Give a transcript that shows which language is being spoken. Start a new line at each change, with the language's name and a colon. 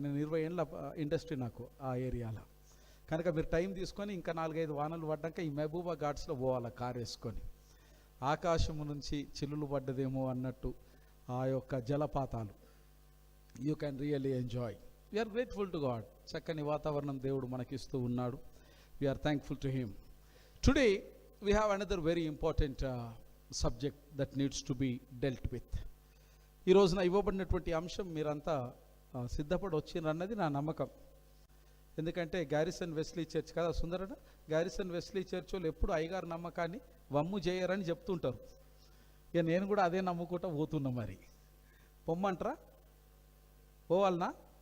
Telugu: నేను 20 ఏళ్ళ ఇండస్ట్రీ నాకు ఆ ఏరియాలో. కనుక మీరు టైం తీసుకొని ఇంకా 4-5 వానలు పడ్డాక ఈ మహబూబా ఘాట్స్లో పోవాలి కారు వేసుకొని. ఆకాశము నుంచి చిల్లులు పడ్డదేమో అన్నట్టు ఆ యొక్క జలపాతాలు,
English: You can really enjoy. We are grateful to God.
Telugu: చక్కని వాతావరణం దేవుడు మనకిస్తూ ఉన్నాడు.
English: We are thankful to him. Today we have another very important subject that needs to be dealt with.
Telugu: ఈ రోజున ఇవ్వబడినటువంటి అంశం మీరంతా సిద్ధపడి వచ్చిండ్రన్నది నా నమ్మకం. ఎందుకంటే గ్యారిసన్ వెస్లీ చర్చ్ కదా సుందరన, గ్యారిసన్ వెస్లీ చర్చ్ వాళ్ళు ఎప్పుడు అయ్యగారు నమ్మకాన్ని వమ్ము చేయరని చెప్తుంటారు. ఇక నేను కూడా అదే నమ్ముకుంటా పోతున్నా. మరి పొమ్మంటారా? పోవాలనా?